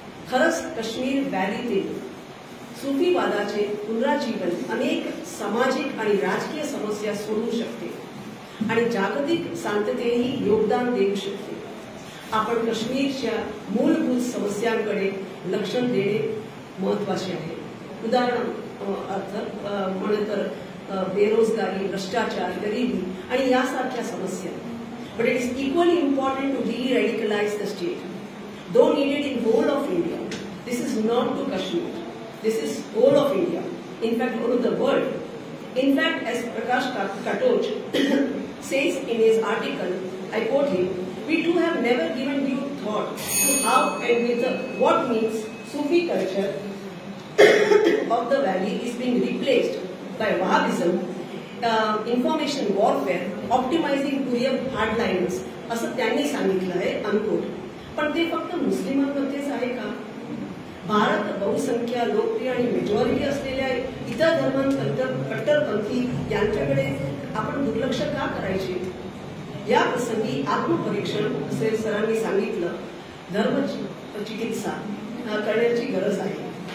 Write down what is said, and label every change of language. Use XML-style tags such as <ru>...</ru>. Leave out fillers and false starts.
<mr>खरंच काश्मीर व्हॅलीतील सुफीवादाचे पुनराजीवन अनेक सामाजिक आणि राजकीय समस्या सोडवू शकते आणि जागतिक शांततेही योगदान देऊ शकते. आपण काश्मीरच्या मूलभूत समस्यांकडे लक्ष देणे महत्वाचे आहे. उदाहरणार्थ म्हणे तर बेरोजगारी, भ्रष्टाचार, गरिबी आणि यासारख्या समस्या.</mr> <en>But it is equally important to de-radicalize the state, though needed in whole of India. This is not to Kashmir. This is whole of India. In fact, whole of the world. In fact, as Prakash Katoj says in his article, I quote him, "We too have never given due thought to how and with what means Sufi culture of the valley is being replaced by Wahhabism, information warfare, optimising courier hardlines,"</en> <mr>असं त्यांनी सांगितलं आहे</mr> <en>Unquote.</en> <mr>पण ते फक्त मुस्लिमांमध्येच आहे का? भारत बहुसंख्या, लोकप्रिय आणि मेजॉरिटी असलेल्या इतर कट्टरपंथी यांच्याकडे आपण दुर्लक्ष का करायचे? या प्रसंगी आत्मपरीक्षण असे सरांनी सांगितलं, धर्म चिकित्सा करण्याची गरज आहे.</mr>